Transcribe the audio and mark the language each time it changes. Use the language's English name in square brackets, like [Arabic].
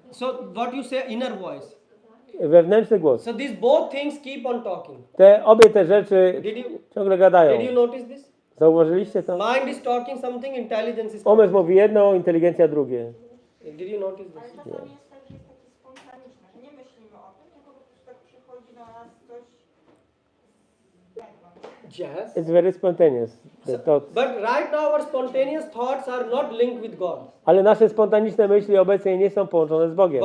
[English] So what you say, inner voice. [Polish] wewnętrzny głos, [English] So these both things keep on talking. [Polish] obie te rzeczy ciągle gadają. [English] Did you notice this? [Polish] Zauważyliście to? [English] Mind is talking something, intelligence is [Polish] Umysł mówi jedno, inteligencja drugie. [English] Did you notice this? [Polish] Czasami jest tak, że jest takie spontaniczne, że nie myślimy o tym, tylko po prostu tak przychodzi do nas coś [English] Yes. It's very spontaneous. The thoughts. But right now our spontaneous thoughts are not linked with God. [Polish] Ale nasze spontaniczne myśli obecnie nie są połączone z Bogiem.